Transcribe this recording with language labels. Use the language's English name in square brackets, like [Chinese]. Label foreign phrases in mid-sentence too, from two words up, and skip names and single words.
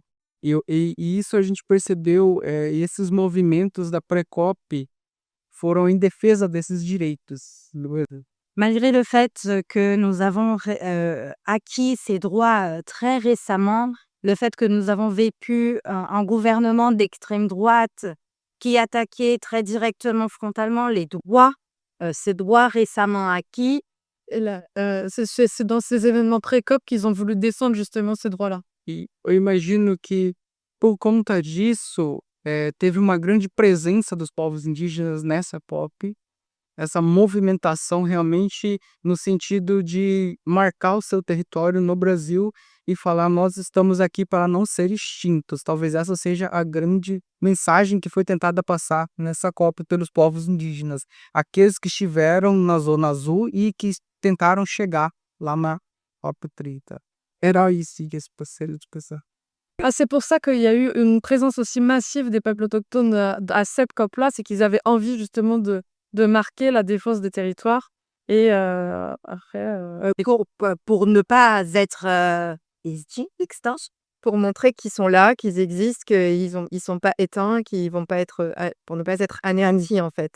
[Portuguese] E isso a gente percebeu, e esses movimentos da pré-COP foram em defesa desses direitos. [French] Malgré le fait que nous avons acquis ces droits très récemment, le fait que nous avons vécu un gouvernement d'extrême droite qui attaquait très directement, frontalement ces droits récemment acquis. C'est dans ces événements pré-COP qu'ils ont voulu descendre justement ces droits-là. [Portuguese] E eu imagino que, por conta disso, teve uma grande presença dos povos indígenas nessa COP. essa movimentação realmente no sentido de marcar o seu território no Brasil e falar: nós estamos aqui para não ser extintos. Talvez essa seja a grande mensagem que foi tentada passar nessa COP pelos povos indígenas, aqueles que estiveram na Zona Azul e que tentaram chegar lá na COP 30. Era isso que esse parceiro de pensar. [French] Ah, c'est pour ça qu'il y a eu une présence aussi massive des peuples autochtones à cette COP-là, c'est qu'ils avaient envie justement de marquer la défense des territoires. Et après, Pour ne pas être extinct. Pour montrer qu'ils sont là, qu'ils existent, ils sont pas éteints, qu'ils vont pas être, pour ne pas être anéantis en fait.